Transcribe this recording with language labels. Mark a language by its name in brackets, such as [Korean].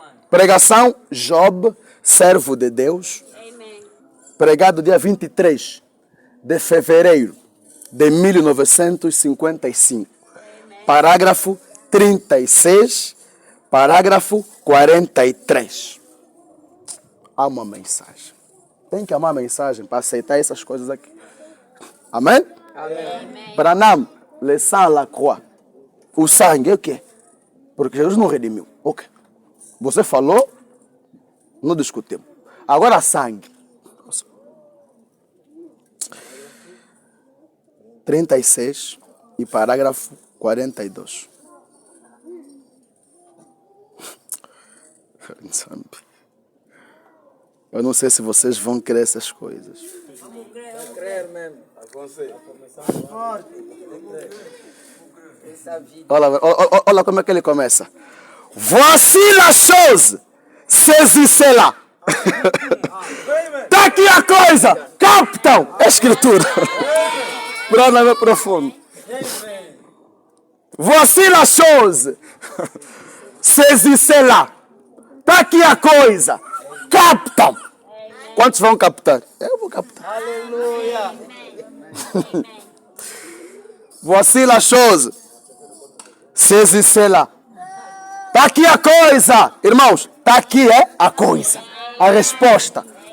[Portuguese] Pregação Job, servo de Deus. Pregado dia 23 de fevereiro de 1955. Parágrafo 36, parágrafo 43. Há uma mensagem. Tem que amar a mensagem para aceitar essas coisas aqui. Amém? Amém. [French] Branham, le sang à la croix. [Portuguese] O sangue é o quê? Porque Jesus não redimiu. Ok. Você falou, não discutimos. Agora sangue. 36 e parágrafo 42. Eu não sei se vocês vão crer essas coisas. Vamos crer mesmo. Olha como é que ele começa. [French] Voici la chose, saisissez-la. [Portuguese] Está aqui a coisa, captam a escritura. Brana é profundo. [French] Voici la chose, saisissez-la. [Portuguese] Está aqui a coisa, captam. Quantos vão captar? Eu vou captar. Aleluia. [French] Voici la chose, saisissez-la. [Portuguese] Está aqui a coisa, irmãos. Está aqui a coisa, a resposta.